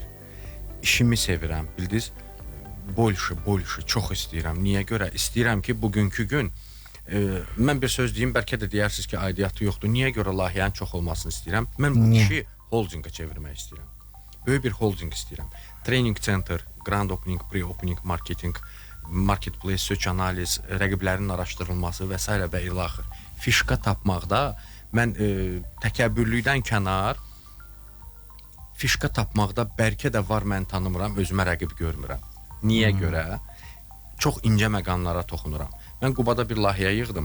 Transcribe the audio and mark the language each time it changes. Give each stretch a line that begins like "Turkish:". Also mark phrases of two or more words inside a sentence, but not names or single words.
Azerbaijani: İşimi sevirəm, bildiniz? Больше çox istəyirəm. Niyə görə? İstəyirəm ki, bugünkü gün mən bir söz deyim, bəlkə də deyərsiniz ki, aidiyyatı yoxdur. Niyə görə layihənin çox olmasını istəyirəm? Mən bu işi holdinga çevirmək istəyirəm. Böyük bir holding istəyirəm.
English: Training center, grand opening, pre-opening, marketing, marketplace, search
Azerbaijani: analiz, rəqiblərin araşdırılması və s. və ilaxır. Fişka tapmaqda mən təkəbbürlükdən kənar fişka tapmaqda bəlkə də var, mən tanımıram, özümə rəqib görmürəm. Niyə görə? Çox incə məqamlara toxunuram. Mən Qubada bir layihə yığdım.